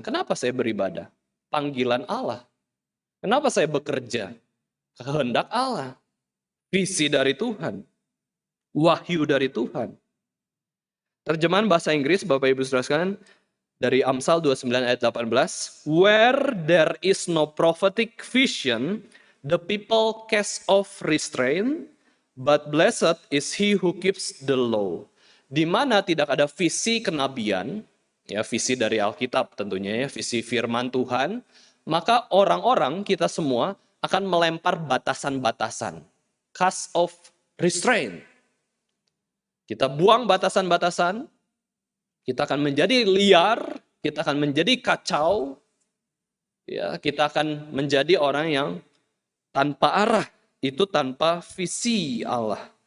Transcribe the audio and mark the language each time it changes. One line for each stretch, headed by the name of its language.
Indonesian: Kenapa saya beribadah? Panggilan Allah. Kenapa saya bekerja? Kehendak Allah. Visi dari Tuhan. Wahyu dari Tuhan. Terjemahan bahasa Inggris, Bapak Ibu Saudara sekalian, dari Amsal 29 ayat 18.
English: Where there is no prophetic vision, the people cast off restraint, but blessed is he who keeps the law.
Indonesian: Di mana tidak ada visi kenabian, ya visi dari Alkitab tentunya ya, visi firman Tuhan, maka orang-orang kita semua akan melempar batasan-batasan.
English: Cast off restraint.
Indonesian: Kita buang batasan-batasan, kita akan menjadi liar, kita akan menjadi kacau, ya, kita akan menjadi orang yang tanpa arah, itu tanpa visi Allah.